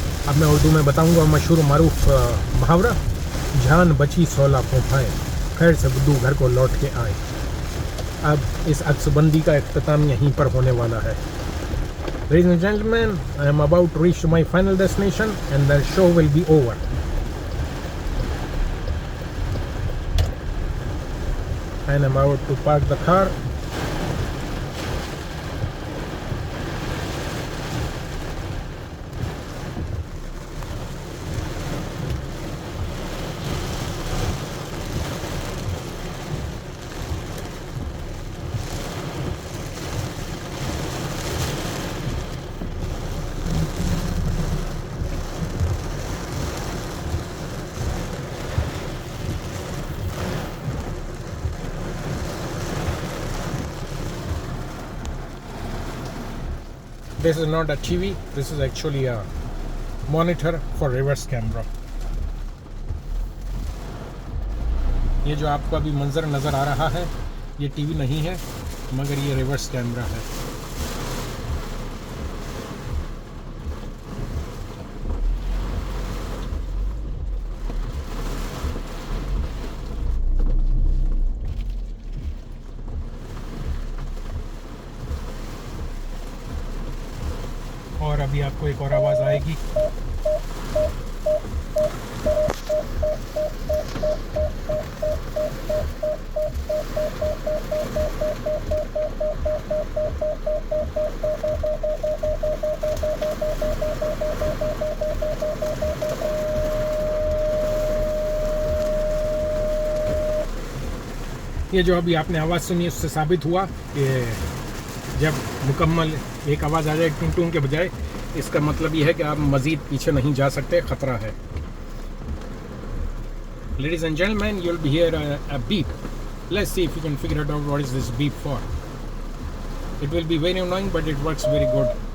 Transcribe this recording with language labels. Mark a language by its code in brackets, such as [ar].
[hi] अब मैं उर्दू में बताऊंगा मशहूर मारूफ मुहावरा, जान बची 16 फूफाएँ, खैर से बुद्धू घर को लौट के आए। अब इस अक्सबंदी का इख्तिताम यहीं पर होने वाला है। [en] Ladies and gentlemen, I am about to reach my final destination and the show will be over. And I'm about to park the car. This is not a TV, this is actually a monitor for reverse camera. [hi] ये जो आपको अभी मंजर नज़र आ रहा है ये TV नहीं है मगर ये रिवर्स कैमरा है। और अभी आपको एक और आवाज़ आएगी। ये जो अभी आपने आवाज़ सुनी उससे साबित हुआ कि जब मुकम्मल एक आवाज़ आ जाए टूं टूं के बजाय, इसका मतलब ये है कि आप मज़ीद पीछे नहीं जा सकते, ख़तरा है। [en] Ladies and gentlemen, you'll be hear a beep. Let's see if you can figure it out what is this beep for. It will be very annoying, but it works very good.